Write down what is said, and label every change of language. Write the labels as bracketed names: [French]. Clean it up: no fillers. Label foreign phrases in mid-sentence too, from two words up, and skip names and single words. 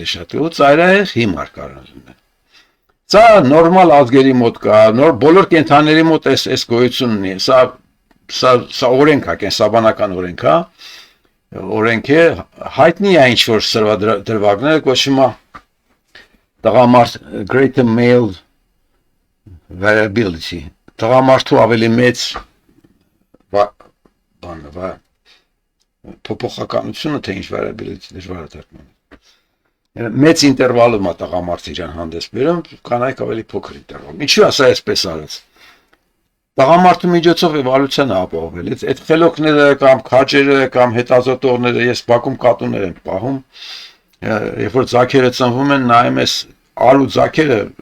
[Armenian] շատ, ու ծայրահեղ հիմար կարան լինեն։ Սա նորմալ ազգերի մոտ կա, բոլոր կենդանիների մոտ այս գոյությունն է։ Սա օրենք է, կենսաբանական օրենք է, օրենք է, հայտնի է ինչ որ սրվադրվագները կոչվում է տղամարդ [English] greater male variability, [Armenian] տղամարդու ավելի մեծ բանը փոփոխականությունը թե ինչ variability դժվար է թարգմանել։ Մեծ ինտերվալում է տղամարդը իրան հանդես բերում, կանայք ավելի փոքր ինտերվալում։ Ինչու է սա այսպես արած։ Տղամարդու միջոցով էվոլյուցիան է ապահովել։ Այդ խելոքները կամ քաջերը կամ հետազոտողները ես Բաքում կատուներ եմ պահում, երբ որ ձագերը ծնվում են, նայում ես արու ձագերը